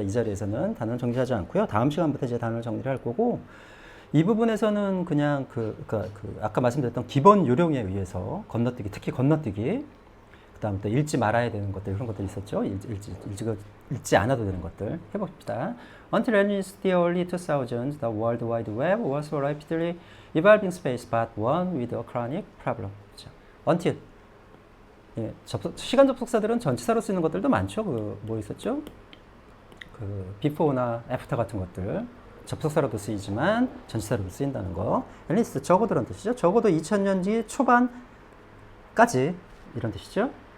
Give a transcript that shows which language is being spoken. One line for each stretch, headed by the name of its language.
Korean: 이 자리에서는 단어는 정리하지 않고요. 다음 시간부터 이제 단어를 정리를 할 거고 이 부분에서는 그냥 아까 말씀드렸던 기본 요령에 의해서 건너뛰기, 특히 건너뛰기, 그 다음 또 읽지 말아야 되는 것들 이런 것들이 있었죠. 읽지 않아도 되는 것들 해봅시다.
English: Until in the early 2000s, the World Wide Web was a rapidly evolving space, but one with a chronic problem.
Korean: 그렇죠. Until 예, 시간 접속사들은 전치사로 쓰는 것들도 많죠. 뭐 있었죠? before나 after 같은 것들 접속사로도 쓰이지만 전치사로도 쓰인다는 거. at least 적어도란 뜻이죠. 적어도 2000년지 초반까지 이런 뜻이죠.